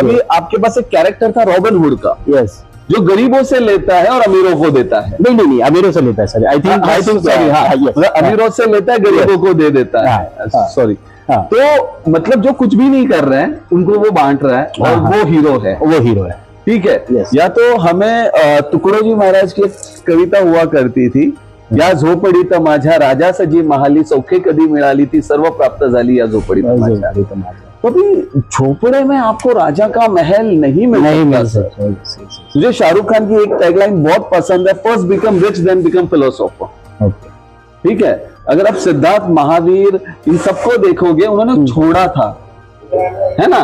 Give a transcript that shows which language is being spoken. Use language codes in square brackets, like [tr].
[hi] अभी आपके पास एक कैरेक्टर था रॉबिन हुड का, [en] Yes. [hi] जो गरीबों से लेता है और अमीरों को देता है। नहीं अमीरों से लेता है सर, [en] I think [hi] सॉरी, हाँ, मतलब अमीरों से लेता है, गरीबों को दे देता है, हाँ, सॉरी। हाँ। तो मतलब जो कुछ भी नहीं कर रहे हैं उनको वो बांट रहा है और हाँ, वो हीरो है। वो हीरो है, ठीक है। [en] Yes. [hi] या तो हमें तुकडोजी महाराज की एक कविता हुआ करती थी, [mr] या झोपडी तर माझ्या राजा सजी महाली सौखे कधी मिळाली ती सर्व प्राप्त झाली या झोपडी तर माझ्या। [hi] तो अभी झोपड़े में आपको राजा का महल नहीं मिल सकता। मुझे शाहरुख खान की एक टैगलाइन बहुत पसंद है, [en] First become rich then become philosopher. [hi] ठीक है, अगर आप सिद्धार्थ, महावीर इन सबको देखोगे, उन्होंने छोड़ा था, है ना।